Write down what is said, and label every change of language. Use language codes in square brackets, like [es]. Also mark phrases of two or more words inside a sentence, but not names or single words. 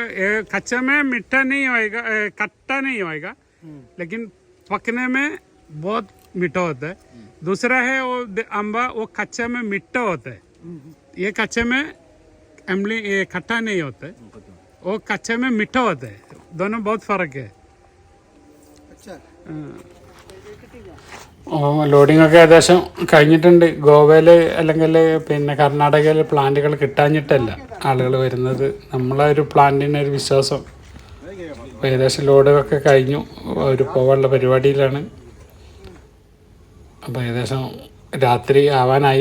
[hi] कच्चा में मीठा नहीं होएगा, खट्टा नहीं होएगा, लेकिन पकने में बहुत मीठा होता है. दूसरा है वो अम्बा, वो कच्चा में मीठा होता है. ये कच्चे में अम्ली खट्टा नहीं होता है. वो कच्चे में मीठा होता है. दोनों बहुत फर्क है. अच्छा. [ml] ലോഡിംഗ് ഒക്കെ ഏകദേശം കഴിഞ്ഞിട്ടുണ്ട്. ഗോവയിൽ അല്ലെങ്കിൽ പിന്നെ കർണാടകയിൽ പ്ലാന്റുകൾ കിട്ടാഞ്ഞിട്ടല്ല ആളുകൾ വരുന്നത്. നമ്മളെ ഒരു പ്ലാന്റിന് ഒരു വിശ്വാസം. ഏകദേശം ലോഡുകളൊക്കെ കഴിഞ്ഞു. ഒരു പോകാനുള്ള പരിപാടിയിലാണ്. അപ്പോൾ ഏകദേശം രാത്രി ആവാനായി.